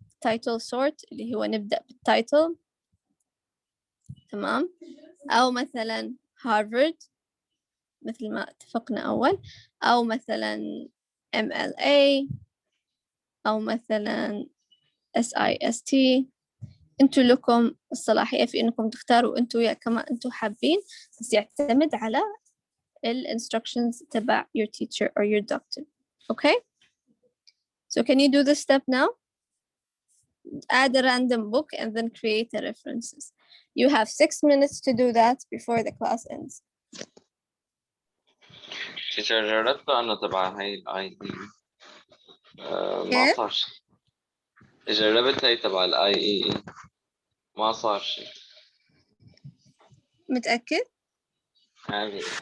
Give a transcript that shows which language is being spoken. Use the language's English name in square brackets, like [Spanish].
[Arabic] title sort اللي هو نبدأ بالتايتل. تمام، أو مثلا هارفارد مثل ما اتفقنا أول، أو مثلا MLA، أو مثلا SIST. أنتوا لكم الصلاحية في أنكم تختاروا أنتوا يا كما أنتوا حابين، بس يعتمد على instructions تبع [English] your teacher or your doctor. Okay, so can you do this step now? Add a random book and then create the references. You have 6 minutes to do that before the class ends. [Arabic] جربت أنا تبع هاي الID ما صار شيء. جربت هاي تبع IEE ما صار شيء. متأكد؟ يعني